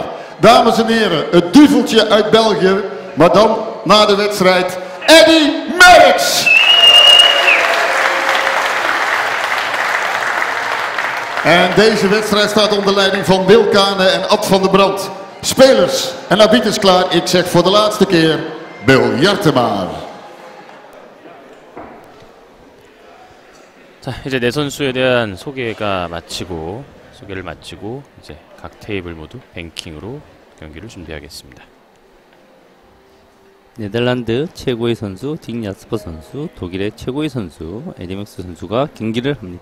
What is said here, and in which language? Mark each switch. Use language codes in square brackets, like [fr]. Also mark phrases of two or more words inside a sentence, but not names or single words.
[nl] Dames en heren, het duveltje uit België, maar dan na de wedstrijd, Eddy Merckx. En deze wedstrijd staat onder leiding van Wil Kane en Ad van der Brand. Spelers en arbiters klaar, ik zeg voor de laatste keer, biljarten maar. [ko] 자, 이제 네 선수에 대한 소개를 마치고 이제 각 테이블 모두 뱅킹으로 경기를 준비하겠습니다. 네덜란드 최고의 선수 딕 야스퍼 선수, 독일의 최고의 선수 에디맥스 선수가 경기를 합니다.